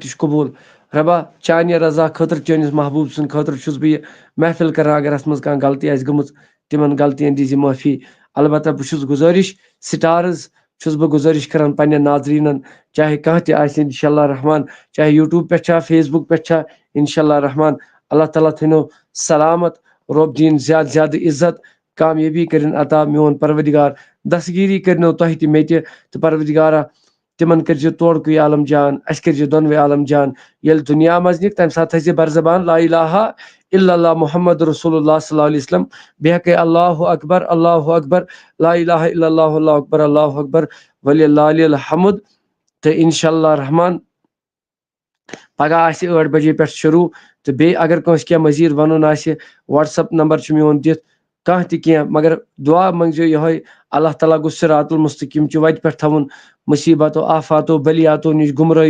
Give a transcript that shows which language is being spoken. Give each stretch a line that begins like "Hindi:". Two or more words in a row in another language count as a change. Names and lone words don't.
Kashmiri: تہِ چھُ قبوٗل ربا چانہِ رضا خٲطرٕ چٲنِس محبوٗب سٕنٛدِ خٲطرٕ چھُس بہٕ یہِ محفل کران اگر اَتھ منٛز کانٛہہ غلطی آسہِ گٔمٕژ تِمن غلطین دیٖزِ معٲفی البتہ بہٕ چھُس گُزٲرِش سٹارٕز چھُس بہٕ گُزٲرِش کران پننٮ۪ن ناظریٖنن چاہے کانٛہہ تہِ آسہِ
Arabic: انشاء اللہ
Kashmiri: رحمان چاہے یوٗٹیوٗب پٮ۪ٹھ چھا فیس بُک پٮ۪ٹھ چھا
Arabic: انشاء اللہ
Kashmiri: رحمان اللہ تعالیٰ تھٲینو سلامت رۄب دِیِن زیادٕ زیادٕ عزت کامیٲبی کٔرِنۍ عطا میون پروردگار دستگیٖری کٔرنو تۄہہِ تہِ مےٚ تہِ تہٕ پروردگارا تِمن کٔرزِ تورکُے عالم جان اَسہِ کٔرزِ دۄنوَے عالم جان ییٚلہِ دُنیا منٛز نِکھ تَمہِ ساتہٕ تھٲیزِ برزبان
Arabic: لا الہ الا اللہ محمد رسول اللہ صلی اللہ علیہ وسلم
Kashmiri: بیٚیہِ ہٮ۪کے
Arabic: اللہ اکبر لا الہ الا اللہ اللہ اکبر وللہ الحمد
Kashmiri: تہٕ
Arabic: انشاء اللہ
Kashmiri: رحمان پگہہ آسہِ 8 بجے پٮ۪ٹھ شروٗع تہٕ بیٚیہِ اگر کٲنٛسہِ کینٛہہ مٔزیٖد وَنُن آسہِ وٹسپ نمبر چھُ میون دِتھ کانٛہہ تہِ کینٛہہ مگر دعا منٛگزیو یِہوے اللہ تعالیٰ گوٚژھ
Arabic: صراط المستقیٖم
Kashmiri: چہِ وَتہِ پٮ۪ٹھ تھاوُن مُصیبتو آفاتو بلیاتو نِش گُمرٲہی